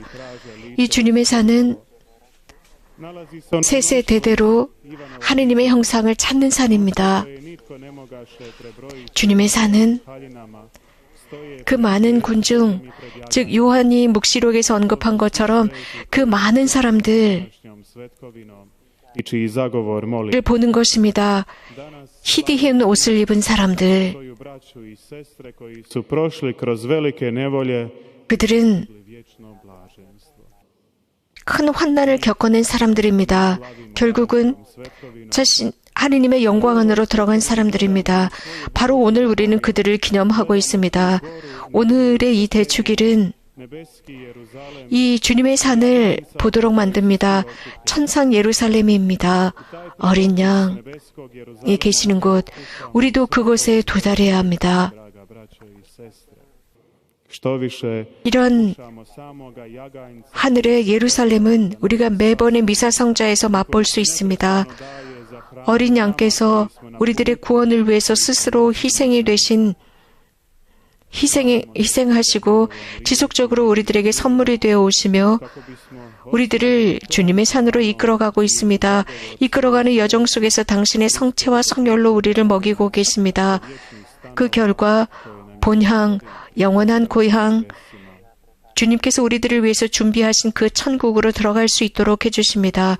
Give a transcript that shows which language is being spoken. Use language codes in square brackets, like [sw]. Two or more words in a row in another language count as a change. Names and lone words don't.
[ko] 이 주님의 산은 세세대대로 하느님의 형상을 찾는 산입니다. 주님의 산은 그 많은 군중, 즉 요한이 묵시록에서 언급한 것처럼 그 많은 사람들, [hr] i čiji zagovor molim. [ko] 를 보는 것입니다. 희디흰 옷을 입은 사람들, [hr] Svoju braću i sestre koji su prošli kroz velike nevolje [ko] 그들은 [hr] vječno blaženstvo. [ko] 큰 환난을 겪어낸 사람들입니다. 결국은 자신 하느님의 영광 안으로 들어간 사람들입니다. 바로 오늘 우리는 그들을 기념하고 있습니다. 오늘의 이 대축일은 [hr] Nebeski Jeruzalem [ko] 이 주님의 산을 보도록 만듭니다. 천상 예루살렘입니다. 어린 양이 [hr] nebeskog Jeruzalema, [ko] 계시는 곳, 우리도 그곳에 도달해야 합니다. [hr] draga braćo i sestre. Što više [ko] 이런 [hr] slušamo samoga jaganjca [ko] 하늘의 예루살렘은 우리가 매번의 미사성자에서 맛볼 수 있습니다. [hr] daje za hranu [ko] 어린 양께서 우리들의 구원을 위해서 스스로 희생이 되신 희생하시고 지속적으로 우리들에게 선물이 되어 오시며 [hr] kako bismo [ko] 우리들을 주님의 산으로 이끌어가고 있습니다. 이끌어가는 여정 속에서 당신의 성체와 성혈로 우리를 먹이고 계십니다. 그 결과 본향, 영원한 고향, 주님께서 우리들을 위해서 준비하신 그 천국으로 들어갈 수 있도록 해주십니다.